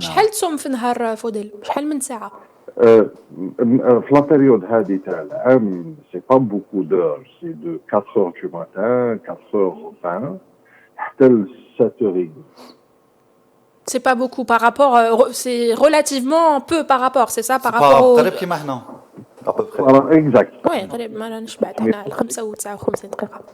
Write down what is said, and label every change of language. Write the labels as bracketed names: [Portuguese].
[Arabic] شحال تصوم في نهار فوديل؟ شحال من ساعة؟ في لا بيريود هذه تاع العام [French] c'est pas beaucoup d'heures, c'est de 4h du matin, 4h20 [Arabic] حتى ل [French] 7h30. C'est pas beaucoup par rapport, c'est relativement peu par rapport, c'est ça par rapport au... [Arabic] قريب كيما احنا. [French] Exact. Oui, [Arabic] قريب ما نشبعت احنا 55 دقيقة.